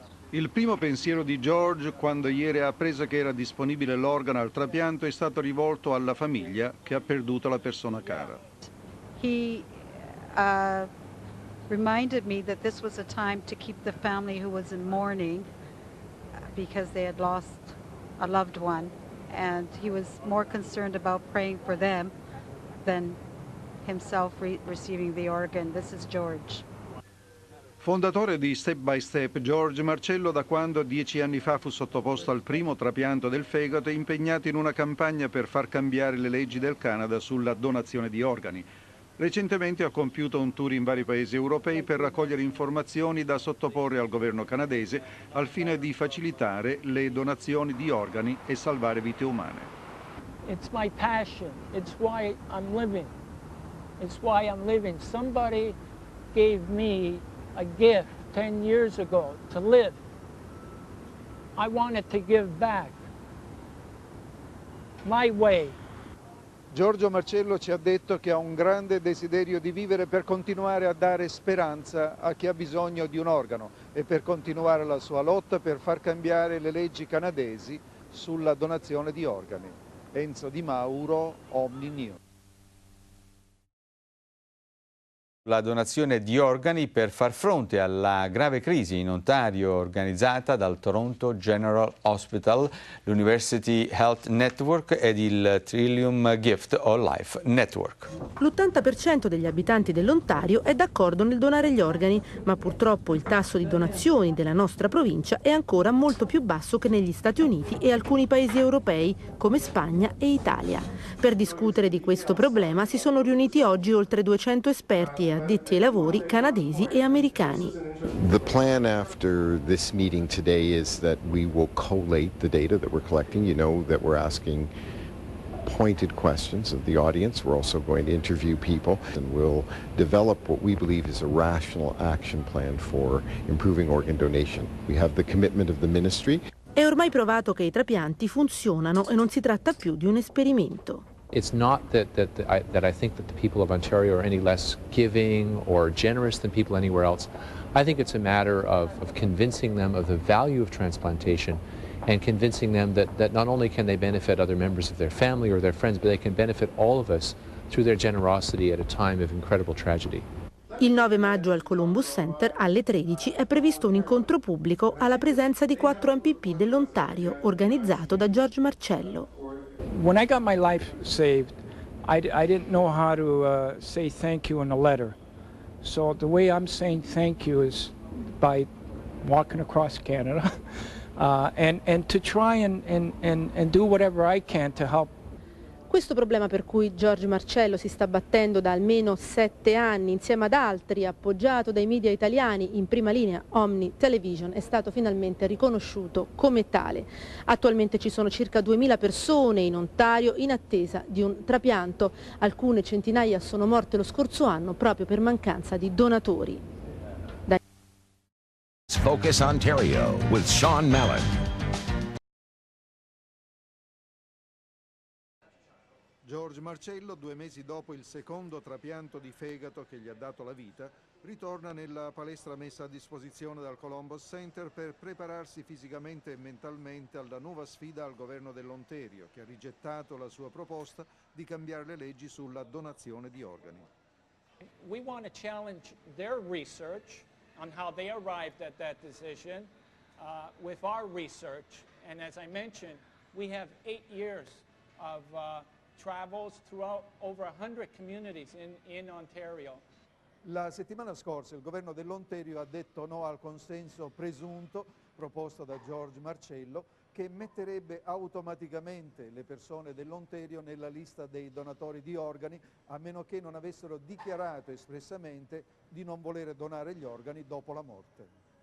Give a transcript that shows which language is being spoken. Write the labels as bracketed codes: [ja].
[it] Il primo pensiero di George quando ieri ha appreso che era disponibile l'organo al trapianto è stato rivolto alla famiglia che ha perduto la persona cara. [en] He reminded me that this was a time to keep the family who was in mourning because they had lost a loved one, and he was more concerned about praying for them than himself receiving the organ. This is George. [it] Fondatore di Step by Step, George Marcello, da quando 10 anni fa fu sottoposto al primo trapianto del fegato, è impegnato in una campagna per far cambiare le leggi del Canada sulla donazione di organi. Recentemente ha compiuto un tour in vari paesi europei per raccogliere informazioni da sottoporre al governo canadese al fine di facilitare le donazioni di organi e salvare vite umane. [en] It's my passion. It's why I'm living. It's why I'm living. Somebody gave me a gift 10 years ago to live. I wanted to give back my way. [it] Giorgio Marcello ci ha detto che ha un grande desiderio di vivere per continuare a dare speranza a chi ha bisogno di un organo e per continuare la sua lotta per far cambiare le leggi canadesi sulla donazione di organi. Enzo Di Mauro, Omni News. La donazione di organi per far fronte alla grave crisi in Ontario organizzata dal Toronto General Hospital, l'University Health Network ed il Trillium Gift of Life Network. L'80% degli abitanti dell'Ontario è d'accordo nel donare gli organi, ma purtroppo il tasso di donazioni della nostra provincia è ancora molto più basso che negli Stati Uniti e alcuni paesi europei come Spagna e Italia. Per discutere di questo problema si sono riuniti oggi oltre 200 esperti e addetti ai lavori canadesi e americani. [en] The plan after this meeting today is that we will collate the data that we're collecting. You know that we're asking pointed questions of the audience. We're also going to interview people and we'll develop what we believe is a rational action plan for improving organ donation. We have the commitment of the ministry. [it] È ormai provato che i trapianti funzionano e non si tratta più di un esperimento. [en] It's not that I think that the people of Ontario are any less giving or generous than people anywhere else. I think it's a matter of convincing them of the value of transplantation and convincing them that not only can they benefit other members of their family or their friends, but they can benefit all of us through their generosity at a time of incredible tragedy. [it] Il 9 maggio al Columbus Center alle 13 è previsto un incontro pubblico alla presenza di 4 MPP dell'Ontario organizzato da George Marcello. [en] When I got my life saved, I didn't know how to say thank you in a letter. So the way I'm saying thank you is by walking across Canada and to try and do whatever I can to help. [it] Questo problema per cui George Marcello si sta battendo da almeno 7 anni insieme ad altri, appoggiato dai media italiani, in prima linea Omni Television, è stato finalmente riconosciuto come tale. Attualmente ci sono circa 2000 persone in Ontario in attesa di un trapianto. Alcune centinaia sono morte lo scorso anno proprio per mancanza di donatori. [en] Focus Ontario with Sean Mallon. [it] George Marcello, 2 mesi dopo il secondo trapianto di fegato che gli ha dato la vita, ritorna nella palestra messa a disposizione dal Columbus Center per prepararsi fisicamente e mentalmente alla nuova sfida al governo dell'Ontario, che ha rigettato la sua proposta di cambiare le leggi sulla donazione di organi. [en] We want to challenge their research on how they arrived at that decision with our research. And as I mentioned, we have 8 years of travels throughout over 100 communities in Ontario. [it] La settimana scorsa il governo dell'Ontario ha detto no al consenso presunto proposto da George Marcello, che metterebbe automaticamente le persone dell'Ontario nella lista dei donatori di organi, a meno che non avessero dichiarato espressamente di non volere donare gli organi dopo la morte.